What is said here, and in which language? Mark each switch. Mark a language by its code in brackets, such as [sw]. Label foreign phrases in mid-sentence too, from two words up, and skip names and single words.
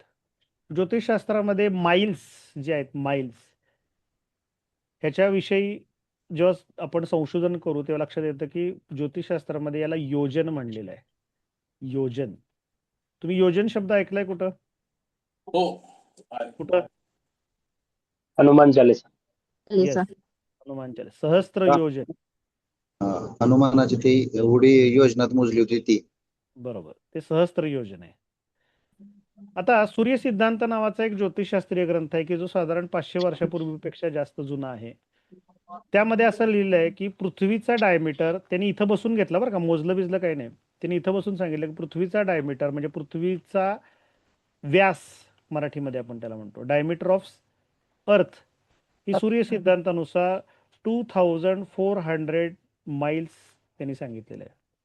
[mr] ज्योतिषशास्त्रामध्ये माइल्स जे आहेत, माइल्स ह्याच्याविषयी जेव्हा आपण संशोधन करू तेव्हा लक्षात येतं की ज्योतिषशास्त्रामध्ये याला योजन म्हणलेलं आहे. योजन. तुम्ही योजन शब्द ऐकलाय कुठं? हो. कुठं? हनुमान चालीसा. येस, हनुमान चालीसा. सहस्त्र योजन. हनुमानाची ती एवढी योजनात मोजली होती ती. बरोबर, ते सहस्त्र योजन आहे. आता सूर्य सिद्धांत नावाचा एक ज्योतिषशास्त्रीय ग्रंथ आहे की जो साधारण 500 वर्षापूर्वीपेक्षा जास्त जुना आहे. त्यामध्ये असं लिहिलंय की पृथ्वीचा डायमीटर त्यांनी इथं बसून घेतला बरं का, मोजलं बिजलं काही नाही. त्यांनी इथं बसून सांगितलं की पृथ्वीचा डायमीटर म्हणजे पृथ्वीचा व्यास, मराठीमध्ये आपण त्याला म्हणतो [en] diameter of earth, [mr] ही सूर्य सिद्धांतानुसार 2400 माइल्स त्यांनी सांगितलेलं आहे.